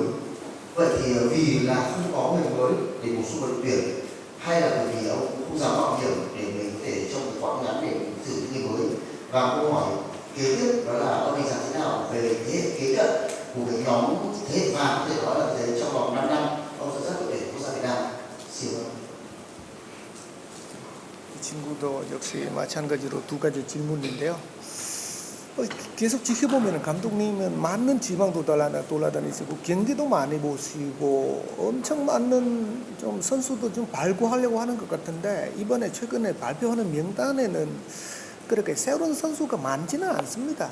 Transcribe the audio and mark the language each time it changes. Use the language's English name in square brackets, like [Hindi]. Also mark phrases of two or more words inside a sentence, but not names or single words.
[Vietnamese] Vậy thì vì là không có người mới để bổ sung vào đội tuyển, hay là bởi vì ông cũng không dám mạo hiểm để mình có thể trong một quãng ngắn để mình thử những người mới? Và câu hỏi kế tiếp đó là ông đánh giá thế nào về thế hệ kế cận của cái nhóm thế hệ vàng, có thể nói là thế trong vòng 5 năm ông dẫn dắt đội tuyển quốc gia Việt Nam? Xin ơn. [Korean] 이 친구도 역시 마찬가지로 두 가지 질문인데요. 계속 지켜보면 감독님은 많은 지방도 돌아다니시고 경기도 많이 보시고 엄청 많은 좀 선수도 좀 발굴하려고 하는 것 같은데 이번에 최근에 발표하는 명단에는 그렇게 새로운 선수가 많지는 않습니다.